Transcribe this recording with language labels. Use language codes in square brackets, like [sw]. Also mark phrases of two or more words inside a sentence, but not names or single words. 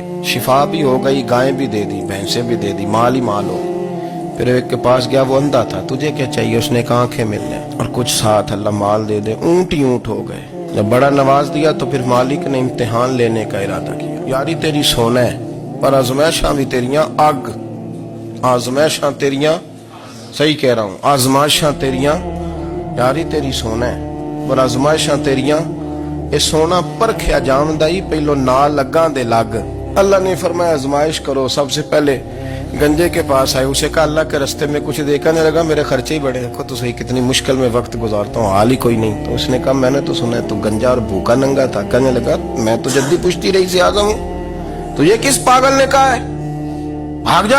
[ur] شفا بھی ہو گئی، گائیں بھی دے دی، بھینسیں بھی دے دی، مال ہی مال ہو۔ پھر ایک کے پاس گیا، وہ اندھا تھا، تجھے کیا چاہیے؟ اس نے کہا آنکھیں مل جائیں اور کچھ ساتھ اللہ مال دے دے۔ اونٹ ہی اونٹ ہو گئے۔ جب بڑا نواز دیا تو پھر مالک نے امتحان لینے کا ارادہ کیا۔ [pa] یاری تیری سونا ہے پر آزمائشاں بھی تیریاں اگ، آزمائشاں تیریاں، [ur] صحیح کہہ رہا ہوں، [pa] آزمائشاں تیریاں، یاری تیری سونا ہے پر آزمائشاں تیریاں، اے سونا پرکھیا جان دائی پہلو نال لگاں دے لگ۔ [ur] اللہ نے فرمایا آزمائش کرو۔ سب سے پہلے گنجے کے پاس آئے، اسے کہا اللہ کے رستے میں کچھ دیکھا نہیں لگا، میرے خرچے ہی بڑے، دیکھو تو صحیح کتنی مشکل میں وقت گزارتا ہوں، حال ہی کوئی نہیں۔ تو اس نے کہا میں نے تو سنا ہے تو گنجا اور بھوکا ننگا تھا۔ کہنے لگا میں تو جدی پشتی رہی سے اعظم ہوں، تو یہ کس پاگل نے کہا ہے بھاگ جا؟